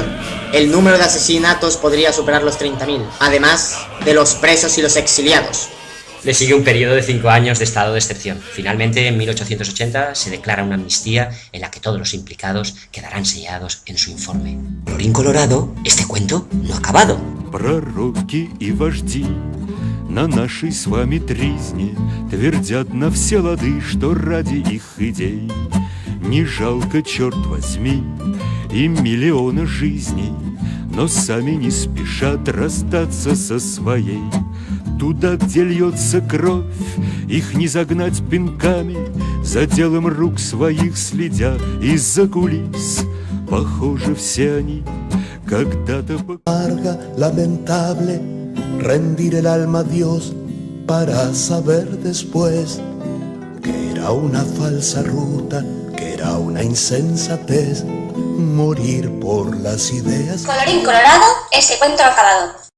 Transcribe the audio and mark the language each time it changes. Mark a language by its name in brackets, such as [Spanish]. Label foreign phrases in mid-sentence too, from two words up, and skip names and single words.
[Spanish] El número de asesinatos podría superar los 30.000, además de los presos y los exiliados. Le sigue un periodo de 5 años de estado de excepción. Finalmente, en 1880, se declara una amnistía en la que todos los implicados quedarán sellados en su informe. Colorín colorado, este cuento no ha acabado. [Russian] Пророки и вожди на нашей с вами тризне твердят на все лады, что ради их идей не жалко, черт возьми, им миллиона жизней, но сами не спешат расстаться со своей. Туда, где льется кровь, их не загнать пинками, за делом рук своих следя из-за кулис. Похоже, все они когда-то... [Spanish] Larga, lamentable, rendir el alma a Dios para saber después que era una falsa ruta, que era una insensatez, morir por las ideas. Colorín colorado, ese cuento acabado.